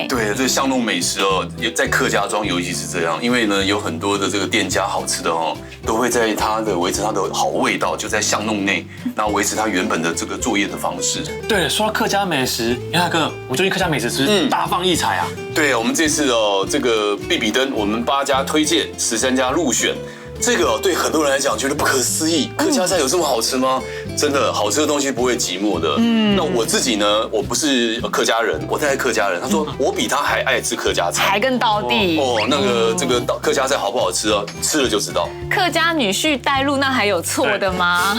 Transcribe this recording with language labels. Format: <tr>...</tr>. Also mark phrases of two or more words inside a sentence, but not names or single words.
<zh>對，這巷弄美食哦，在客家莊尤其是這樣，因為呢有很多的這個店家好吃的哦，都會在維持它的好味道，就在巷弄內，然後維持它原本的這個作業的方式。對，說到客家美食，嚴大哥，我們就去客家美食吃，大放異彩啊！對，我們這次哦，這個必比登，我們8家推薦，13家入選。這個對很多人來講覺得不可思議，客家菜有這麼好吃嗎？真的，好吃的東西不會寂寞的。那我自己呢，我不是客家人，我太太客家人，他說我比他還愛吃客家菜，還更道地哦。那個這個客家菜好不好吃啊？吃了就知道。客家女婿帶路，那還有錯的嗎？</zh>